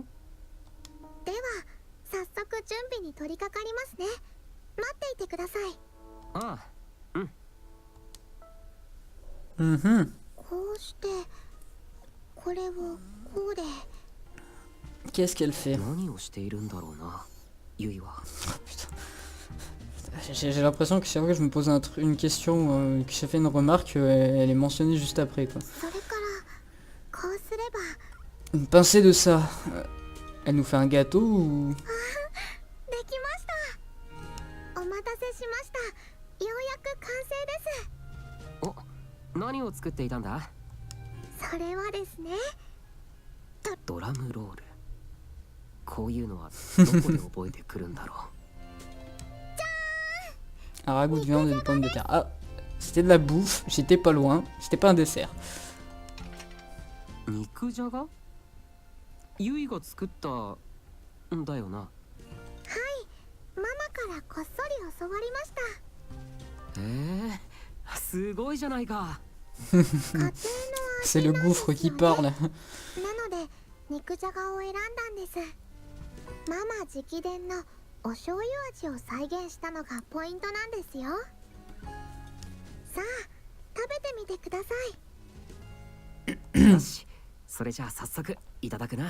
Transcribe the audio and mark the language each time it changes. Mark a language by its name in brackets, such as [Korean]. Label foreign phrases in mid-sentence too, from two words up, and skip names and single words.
[Japanese] では早速準備に取り掛かりますね。待っていてください。ああ、うん。 Mhm. こうしてこれをこうで。 [French] Qu'est-ce qu'elle fait? [Japanese] 何をしているんだろうな、ユイは。 [French] J'ai l'impression que c'est vrai que je me pose une question, que j'ai fait une remarque, elle est mentionnée juste après quoi. [Japanese] それからこうすれば。 [French] Une pincée de ça. Elle nous fait un gâteau ou... [Japanese] できました。お待たせしました。ようやく完成です。お、何を作っていたんだ？それはですね、ドラムロール。こういうのはどこで覚えてくるんだろう。 [French] Un ragoût de viande et de pommes de terre. Ah, c'était de la bouffe, j'étais pas loin, c'était pas un dessert. [Japanese] 肉じゃが？ユイが作ったんだよな。はい、ママからこっそり教わりました。すごいじゃないか。家庭の [French] C'est le gouffre qui parle. [Japanese] なので肉じゃがを選んだんです。ママ直伝のお醤油味を再現したのがポイントなんですよ。さあ食べてみてください。よし、それじゃあ早速いただくな。